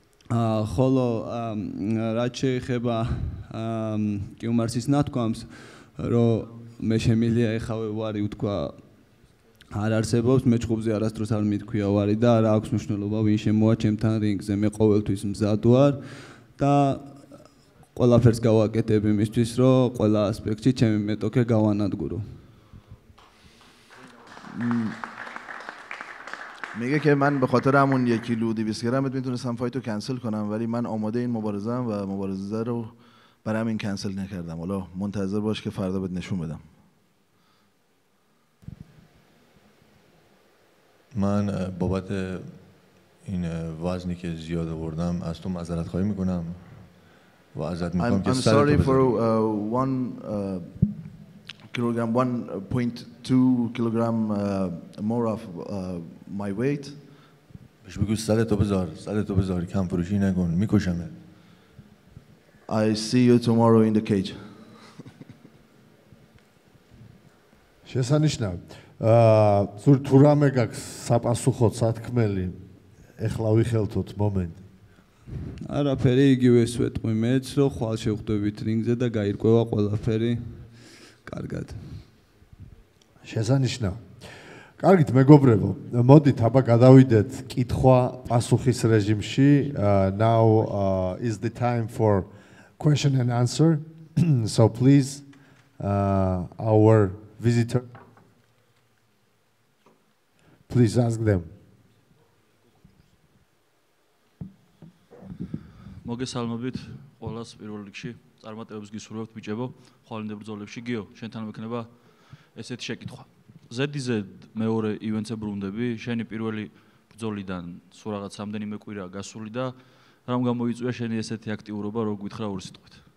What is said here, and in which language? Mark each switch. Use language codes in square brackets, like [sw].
[ka] ხოლო რაც შეეხება კიუმარსის ნათქვამს, რომ მე შემიძლია ეხავე ვარი უთქვა არ არსებობს, მე ჩხუბზე არასდროს არ მithქვია ვარი და არ აქვს მნიშვნელობა ვინ შემოვა ჩემთან რინგზე, მე ყოველთვის მზად ვარ და ყველაფერს გავაკეთებ იმისთვის, რომ ყველა ასპექტში ჩემი მეტოქე გავანადგურო. [fa] میگه که من به خاطر همون 1 کیلو 200 گرمت میتونستم فایتو کنسل کنم، ولی من آماده این مبارزه ام و مبارزه رو برای همین کنسل نکردم. حالا منتظر باش که فردا بهت نشون بدم. من بابت این وزنی که زیاد آوردم از تو معذرت خواهی میکنم و ازت میخوام که [en] I'm sorry for 1 kilogram, 1.2 kilogram more of my weight. [fa] بهش بگو سرتو بذار کم فروشی نکن، میکشمه. [en] I see you tomorrow in the cage. [ka] შესანიშნავი. თუ რამე გაქვს საპასუხოდ სათქმელი, ეხლა ვიხელთოთ მომენტი. არაფერი, იგივეს ვეტყვი მეც, რომ ხვალ შევხვდებით რინგზე და გაირკვევა ყველაფერი კარგად. შესანიშნავი. კარგით, მეგობრებო, მოდით აბა გადავიდეთ კითხვა-პასუხის რეჟიმში. [en] Now is the time for question and answer. So please, our visitor, please ask them. [ka] მოგესალმებით ყველას პირველ რიგში. წარმატებებს გისურვებთ ბიჭებო, ხვალინდე ბრძოლებში. გიო, შენთან მექნება ესეთი შეკითხვა. ზედიზე მეორე ივენთზე ბრუნდები, შენი პირველი ბრძოლიდან სულ რაღაც რამდენიმე კვირა გასული და რამ გამოიწვია შენი ესეთი აქტიურობა, რო გითხრა ორი სიტყვით?